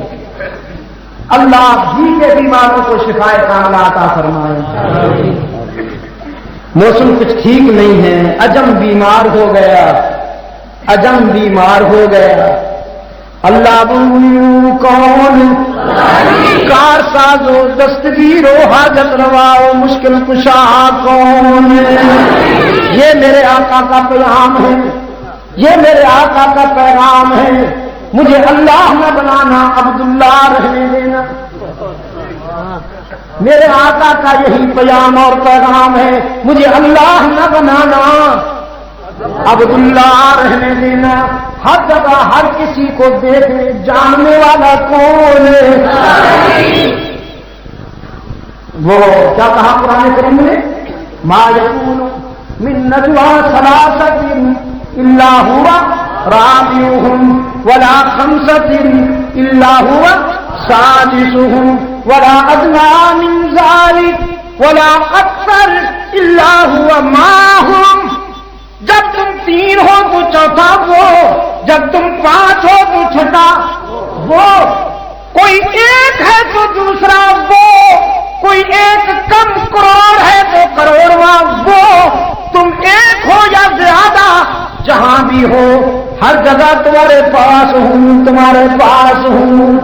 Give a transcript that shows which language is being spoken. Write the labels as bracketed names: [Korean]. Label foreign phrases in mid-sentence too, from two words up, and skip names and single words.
[Urdu] اللہ بھی کے بیماروں کو شفا کاملہ عطا فرمائے. موسم کچھ ٹھیک نہیں ہے، عجم بیمار ہو گیا، عجم بیمار ہو گیا. اللہ کون، کار ساز و دستگیر و حاجت روا و مشکل کشا کون. یہ میرے آقا کا پیغام ہے، یہ میرے آقا کا پیغام ہے. مجھے اللہ نہ بنانا، عبداللہ رہنے دینا. میرے آقا کا یہی پیغام اور پیغام ہے، مجھے اللہ نہ بنانا، عبداللہ رہنے دینا. ہر جگہ ہر کسی کو دیکھنے جاننے والا کون ہے؟ وہ کیا کہا قرآن کریم نے؟ [Arabic] ما یکون من نجوی ثلاثۃ الا هو رابعهم ولا خمسة الا هو سادسهم ولا ادنى من ذلك ولا اکثر الا هو معهم. [Urdu] جب تم تین ہو تو چوتھا وہ، جب تم پانچ ہو تو چھٹا وہ، کوئی ایک ہے تو دوسرا وہ، کوئی ایک کم کروڑ ہے تو کروڑواں وہ. تم ایک ہو یا زیادہ، جہاں بھی ہو ہر جگہ تمہارے پاس ہوں، تمہارے پاس ہوں.